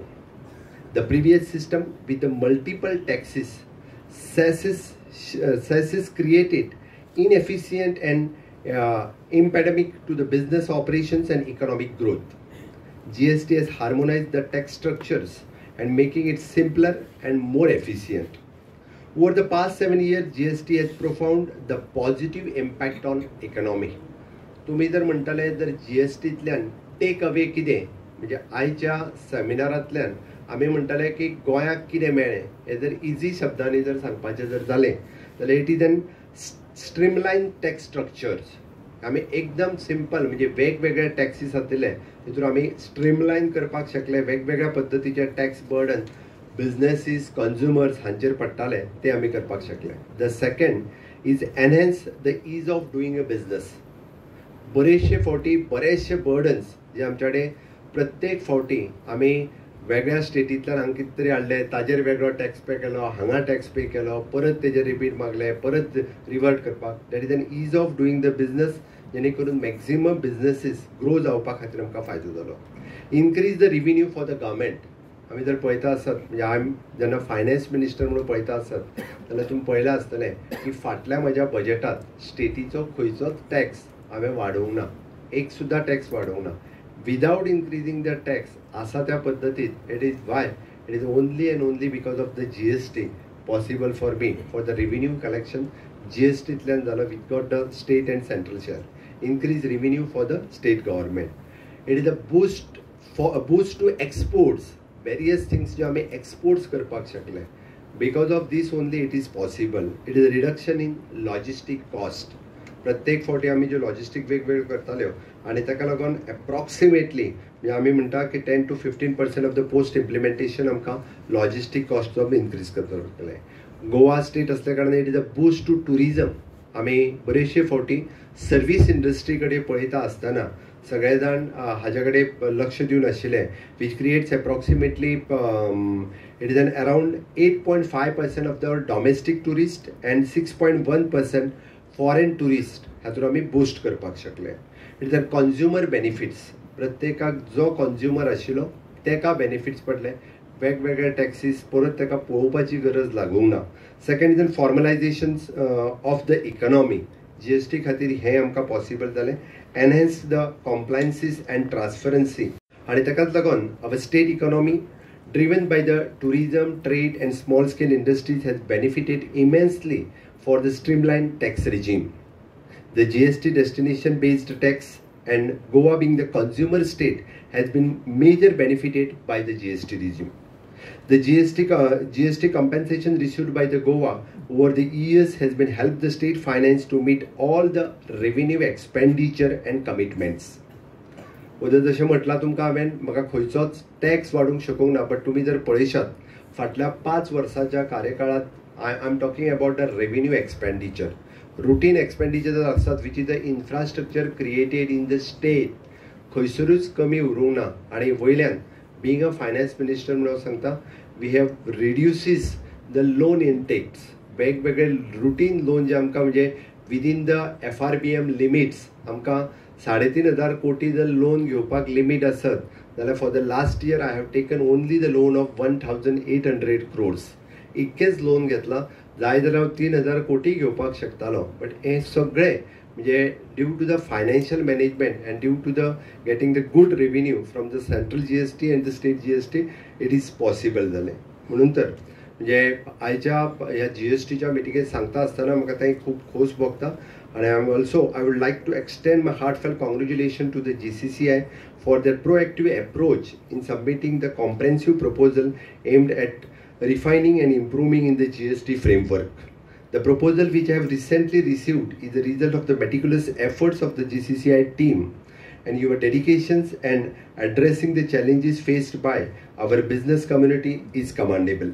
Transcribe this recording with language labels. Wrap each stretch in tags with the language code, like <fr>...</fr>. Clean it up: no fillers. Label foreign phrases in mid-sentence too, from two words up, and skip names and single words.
<en>The previous system with the multiple taxes, cesses created inefficient and impediment to the business operations and economic growth. GST has harmonized the tax structures and making it simpler and more efficient. Over the past 7 years, GST has profound the positive impact on economy.</en> <kok>तुम्ही जर म्हणटाले जर GSTंतल्यान टेक अवे कितें म्हणजे आयच्या सेमिनारांतल्यान आमी म्हणटाले की गोंयाक कितें मेळ्ळें हें जर इजी शब्दांनी जर सांगपाचें जर जालें जाल्यार</kok> <en>it is an streamline tax structures.</en> <kok>आमी एकदम सिंपल म्हणजे वेगवेगळे टॅक्सीस आसले तितून आमी स्ट्रीमलायन करपाक शकले. वेगवेगळ्या पद्दतीचे टॅक्स बर्डन बिजनेसीस कन्झ्युमर्स हांचेर पडटाले ते आमी करपाक शकले.</kok> <en>the second is enhance the ease of doing a business.</en> <kok>बरेचशे फावटी बरेचशे बर्डन्स जे आमचे कडेन प्रत्येक फावटी आमी वेगळ्या स्टेटींतल्यान हांगा कितें तरी हाडले ताजेर वेगळो टॅक्स पे केलो, हांगा टॅक्स पे केलो, परत तेजेर रिपीट मागले, परत रिवर्ट करपाक.</kok> <en>that is an ease of doing the business</en> <kok>जेणे करून मॅक्झिमम बिजनेसीस ग्रो जावपा खातीर आमकां फायदो जालो.</kok> <en>increase the revenue for the government.</en> <kok>आमी जर पळयता आसत म्हणजे आमी जेन्ना फायनान्स मिनिस्टर म्हणून पळयता आसत जाल्यार तुमी पळयलां आसतलें की फाटल्या म्हज्या बजेटांत स्टेटीचो खंयचोच टॅक्स हांवें वाडोवंक ना, एक सुद्दां टॅक्स वाडोवंक ना.</kok> <en>Without increasing the tax,</en> <kok>असा त्या पद्धतीत</kok> <en>it is why it is only and only because of the GST possible for me for the revenue collection.</en> <kok>GSTंतल्यान जालो</kok> <en>with got the state and central share. Increase revenue for the state government. It is a boost to exports. Various things</en> <kok>जे आमी exports करपाक शकले.</kok> <en>Because of this only it is possible. It is a reduction in logistic cost.</en> <kok>प्रत्येक फावटी आमी ज्यो लॉजिस्टीक वेगवेगळ्यो करताल्यो आनी ताका लागून एप्रॉक्सिमेटली म्हणजे आमी म्हणटा की</kok> <en>10 to 15% of the post implementation</en> <kok>आमकां</kok> <en>logistic cost of increase</en> <kok>करचो पडटलें. गोवा स्टेट असल्या कारणान</kok> <en>it is a boost to tourism.</en> <kok>आमी बरेचशे फावटी</kok> <en>service industry</en> <kok>कडेन पळयता आसतना सगळे जाण हाजे कडेन लक्ष दिवन आशिल्ले,</kok> <en>which creates approximately it is an around 8.5% of the domestic tourist and 6.1% foreign tourist</en> <kok>हातून आमी बूस्ट करपाक शकले.</kok> <en>it is a consumer benefits.</en> <kok>प्रत्येकाक जो कंज्युमर आशिल्लो ताका बेनिफिट्स पडले. वेगवेगळे टॅक्सीस परत ताका पळोवपाची गरज लागूंक ना.</kok> <en>second is an formalization of the economy.</en> <kok>GST खातीर हें आमकां पॉसिबल जालें.</kok> <en>enhance the compliances and transparency</en> <kok>आनी ताकाच लागून</kok> <en>our state economy driven by the tourism, trade and small scale industries has benefited immensely for the streamlined tax regime. The GST destination based tax and Goa being the consumer state has been major benefited by the GST regime. The GST compensation received by the Goa over the years has been helped the state finance to meet all the revenue expenditure and commitments.</en> <kok>उदर जशें म्हटलां तुमकां हांवें म्हाका खंयचोच टॅक्स वाडूंक शकूंक ना, बट तुमी जर पळयशात फाटल्या 5 वर्सांच्या कार्यकाळांत</kok> <en>I am talking about the revenue expenditure. routine expenditure आसतात which is the infrastructure created in the state,</en> <kok>खंयसरूच कमी उरूंक ना. आनी वयल्यान</kok> <en>being a finance minister</en> <kok>म्हणून सांगता</kok> <en>we have reduces the loan intakes.</en> <kok>वेगवेगळे रुटीन लोन जे आमकां म्हणजे</kok> <en>within the FRBM limits</en> <kok>आमकां 3,500 कोटी जर लोन घेवपाक लिमीट आसत जाल्यार</kok> <en>for the last year I have taken only the loan of 1,800 crores.</en> <kok>इतकेच लोन घेतला. जाय जाल्यार हांव 3,000 कोटी घेवपाक शकतालो.</kok> <en>बट</en> <kok>हे सगळे म्हणजे</kok> <en>due to the financial management and due to the getting the good revenue from the central GST and the state GST it is possible जालें.</en> <kok>म्हणून तर म्हणजे आयच्या ह्या GSTच्या मिटिंगेत सांगता आसतना म्हाका तें खूब खोस भोगता.</kok> <en>And I would like to extend my heartfelt congratulations to the GCCI for their proactive approach in submitting the comprehensive proposal aimed at refining and improving in the GST framework. The proposal which I have recently received is the result of the meticulous efforts of the GCCI team, and your dedications and addressing the challenges faced by our business community is commendable.</en>